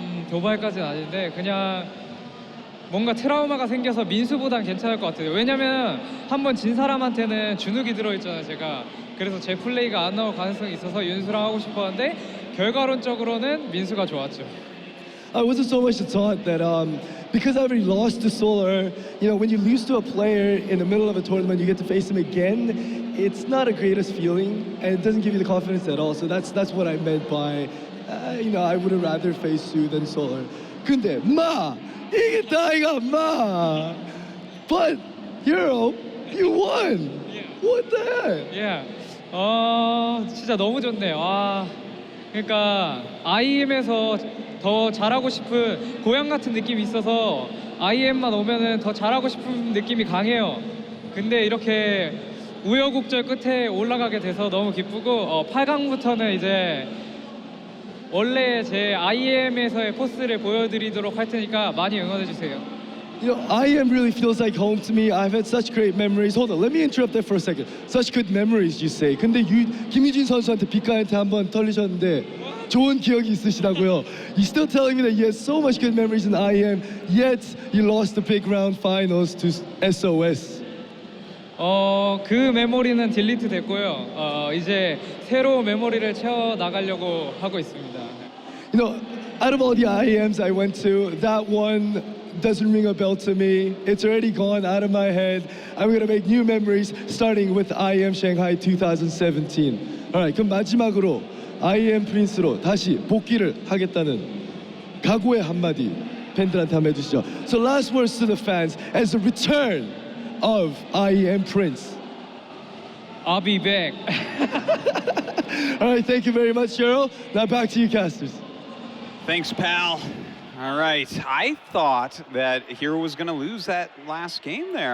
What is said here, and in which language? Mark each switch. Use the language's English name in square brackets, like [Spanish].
[Korean] 도발까지는 아닌데 그냥 뭔가 트라우마가 생겨서 민수보단 괜찮을 것 같아요. 왜냐면 한번 진 사람한테는 주눅이 들어있잖아요, 제가. 그래서 제 플레이가 안 나올 가능성이 있어서 윤수랑 하고 싶었는데 결과론적으로는 민수가 좋았죠. [English] It wasn't so much a taunt that because I already lost to Solar, you know, when you lose to a player in the middle of a tournament, you get to face him again. It's not a greatest feeling, and it doesn't give you the confidence at all. So that's what I meant by, you know, I would have rather faced Sue than Solar. [Korean] 근데 이게 다이가 [English] But herO, you won. What the heck? [Korean] Yeah. 진짜 너무 좋네요. 그러니까 IEM에서 더 잘하고 싶은 고향 같은 느낌이 있어서 IEM만 오면은 더 잘하고 싶은 느낌이 강해요. 근데 이렇게 우여곡절 끝에 올라가게 돼서 너무 기쁘고 8강부터는 이제 원래 제 IEM에서의 포스를 보여드리도록 할 테니까 많이 응원해 주세요. [English] You know, IEM really feels like home to me. I've had such great memories. Hold on, let me interrupt there for a second. Such good memories, you say. [Korean] 근데 김유진 선수한테 빅가한테 한번 털리셨는데 좋은 기억이 있으시다고요. [English] You're still telling me that you had so much good memories in IEM, yet you lost the big round finals to SOS. [Korean] 그 메모리는 딜리트 됐고요. 이제 새로운 메모리를 채워 나가려고 하고 있습니다. [English] You know, out of all the IEMs I went to, that one doesn't ring a bell to me. It's already gone out of my head. I'm gonna make new memories starting with IEM Shanghai 2017. [Korean] Alright, 그럼 마지막으로 IEM 프린스로 다시 복귀를 하겠다는 각오의 한마디 팬들한테 한번 해주시죠. [English] So last words to the fans as a return of IEM Prince. I'll be back. Alright, thank you very much, herO. Now back to you, casters. Thanks, pal. All right. I thought that herO was going to lose that last game there.